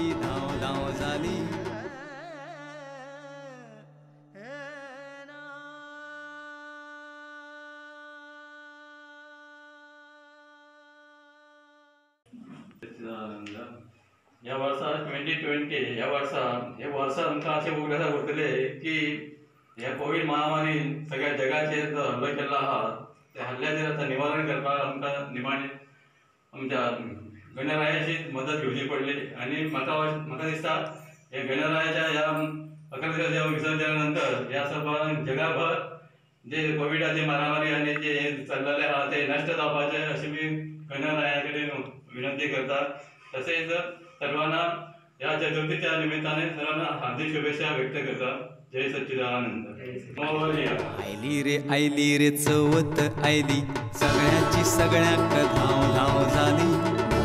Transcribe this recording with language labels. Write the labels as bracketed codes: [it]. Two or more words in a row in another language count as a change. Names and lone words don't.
[kok] ह्या वर्सा 2020 ह्या वर्सा आमकां अशें उगडासा उरतले की ह्या कोविड महामारी सगळ्या जगाचेर जो हल्लो केल्लो आहा, त्या हल्ल्याचेर आतां निवारण करपाक आमकां निमाणे आमच्या गणरायाची मदत घेवची पडली। आनी म्हाका दिसता हे गणरायाच्या ह्या 11 दिसांच्या विसर्जना नंतर ह्या सर्वान जगभर जे कोविडाची महामारी आनी जे चल्लेले आहा ते नश्ट जावपाचे अशी मी गणराया कडेन विनंती करता। [mr] तसेच सर्वांना या चतुर्थीच्या निमित्ताने सर्वांना हार्दिक शुभेच्छा व्यक्त करता। [kok] जय सच्चिदानंद। आयली रे चवथ आयली, सगळ्याची सगळ्याक धाव धाव झाली,